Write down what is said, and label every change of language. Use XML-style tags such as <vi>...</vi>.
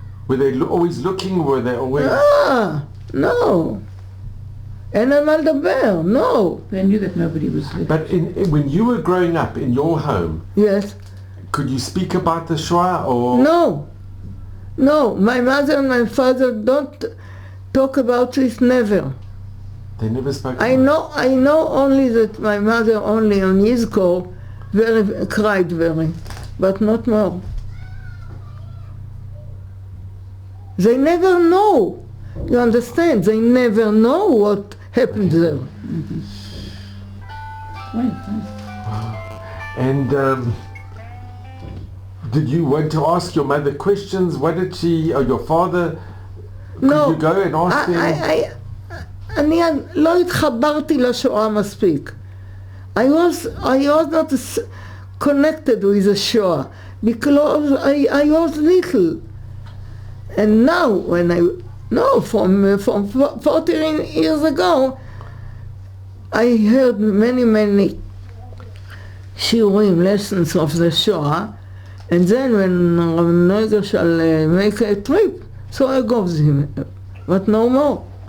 <en>were they always looking? Were they always... No.</en> <he>אין על מה לדבר, no.</he> <en>They knew that nobody was living. But when you were growing up in your home, Yes. could you speak about the Shoah or? No, my mother and my father don't talk about it, never. They never spoke I know only that my mother only on Yizkor cried very, but not more. They never know. You understand? They never know what happened there. Right. And did you want to ask your mother questions? What did she, or your father, could No. you go and ask them?</en> <he>אני לא התחברתי לשואה מספיק.</he> <en>I was not connected with the Shoah because I was little. And now when from 14 years ago, I heard many shiurim, lessons of the Shoah, and then when Rav Neuger shall make a trip, so I go with him, but no more.</en>